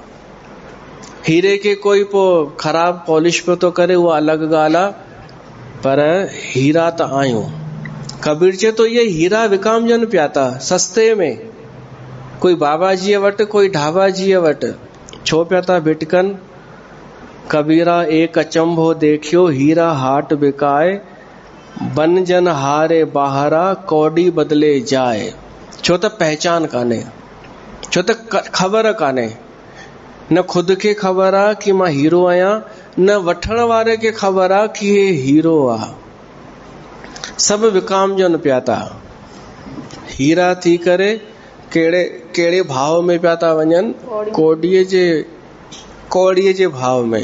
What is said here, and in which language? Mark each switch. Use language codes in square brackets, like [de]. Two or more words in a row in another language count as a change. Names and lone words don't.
[sd] हीरे खे कोई पोइ ख़राब पॉलिश पियो थो करे, उहा अलॻि ॻाल्हि आहे, पर हीरा त आहियूं। कबीर चए थो इहे हीरा विकामजनि पिया था सस्ते में, कोई बाबाजीअ वटि, कोई ढाबाजीअ वटि। छो पिया था भिटकनि? [hi] कबीरा एक अचंभो देखियो, हीरा हाट बिकाए, बन जन हारे बाहरा, कौड़ी बदले जाए। [sd] छो त पहचान कान्हे, छो त ख़बर कान्हे। न खुद खे ख़बर आहे कि मां हीरो आहियां, न वठण वारे खे ख़बर आहे कि हे हीरो आहे। सभु विकामजनि पिया था। हीरा थी करे कहिड़े भाव में पिया था वञनि, कौड़ीअ जे भाव में।